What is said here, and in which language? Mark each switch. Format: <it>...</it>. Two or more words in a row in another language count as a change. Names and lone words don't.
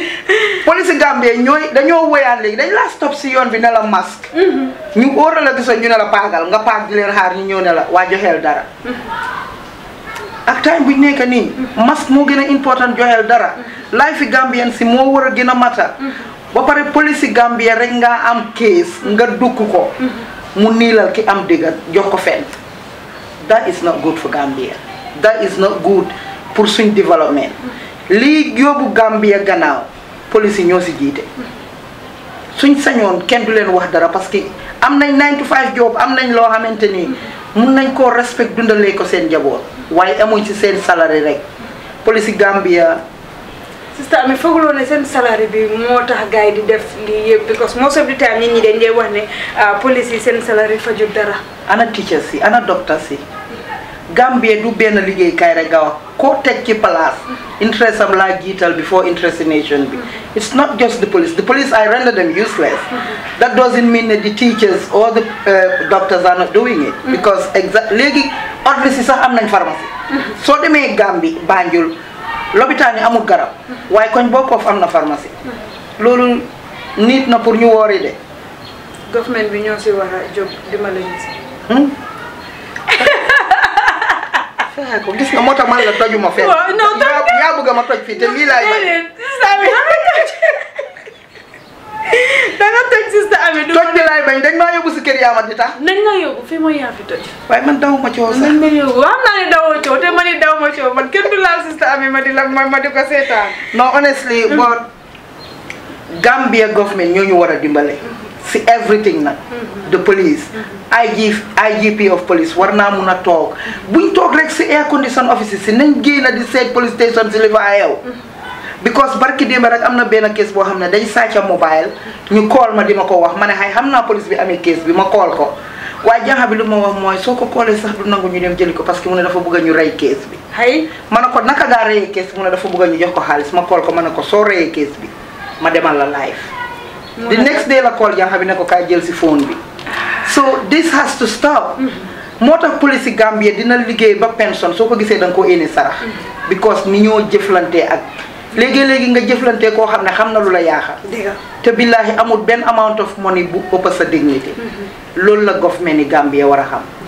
<wo>police Gambia dañoo woyaan léegi dañ laa stop si yoon bi ne la masque ñu óora la gisa ñu ne la paagal nga paag di leen xaar ñu ñëw ne la waa joxeel dara ak time buñ nekk nii masque moo gën a important joxeel dara life yi Gambian si moo war a gën a mata ba pare police Gambia rek nga am case nga dukk ko mu niilal ki am dëgg jox ko fenn</wo> <en>that is not good for Gambia that is not good</en> <wo>pour suñ développement lii yóbbu Gambia gannaaw police yi ñoo si jiite suñ sañoon kenn du leen wax dara</wo> <fr>parce que</fr> <wo>am nañ</wo> <en>9 to 5 job</en> <wo>am nañ loo xamante ni mun nañ koo respect dundalee ko seen njaboot waaye amuñ si seen salary rek police Gambia sister Ami fooguloo ne seen salary bi moo tax gars yi di def lii yëpp</wo> <en>because most of the time</en> <wo>nit ñi dañ dee wax ne police yi seen salary fajut dara ana teachers yi ana doctors yi Gambia du benn liggéeykaay rek nga wax koo teg ci place interest am laa jiital</wo> <en>before interest nation</en> <wo>bi</wo> <en>it's not just the police I render them useless that doesn't mean that the teachers or the doctors are not doing it</en> <wo>because léegi ordre si sax am nañ pharmacie soo demee Gambie Banjul lopitaan yi amul garab waaye koñ bokkoof am na pharmacie loolu nit na pour ñu woori de government bi ñoo si war a jóg dimbali ñu si fexe ko gis nga moo tax man la tojuma fenn yaa bëgg ma toj fii te lii laay bañ danga toj sister Ami toj bi laay bañ dañ maa yóbbu si kër yaama di tax nañ nga yóbbu fii mooy yaa fi toj waaye man dawuma coow sax nañ ma yóbbu xam naa ne dawoo coow te ma ni daw ma coow man kenn du laal sister Ami ma di la ma di ko seetaan non</wo> <en>honestly but Gambia government</en> <wo>ñoo ñu war a dimbale si everything nag</wo> <en>the police IGP of police</en> <wo>war naa mun a toog buñ toog rek si</wo> <en>air condition offices</en> <wo>si nañ génn di seet</wo> <en>police station</en> <wo>si li fa xew because barki démb rek am na benn case boo xam ne dañ sàcca mobile ñu call ma di ma ko wax ma ne xay xam naa police bi amee case bi ma call ko waaye jànxa bi lu ma wax mooy soo ko callee sax du nangu ñu dem jëli ko</wo> <fr>parce que</fr> <wo>mu ne dafa bëgg a ñu rey case bi hay ma ne ko naka ngaa reyee case bi mu ne dafa bëgg a ñu jox ko xaalis ma call ko ma ne ko soo reyee case bi ma demal la</wo> <en>live the next day</en> <wo>la call jànxa bi ne ko kaay jël si phone bi</wo> <en>so this has to stop</en> <wo>moo tax police Gambia dina liggéey ba pension soo ko gisee da nga koo éene sarax because ni ñoo jëflante ak léegi nga jëflante koo xam ne xam na lu la yaaxal te billaahi amul benn</wo> <en>amount of money</en> <wo>bu ëpp sa dignité loolu la government ni Gambia war a xam</wo>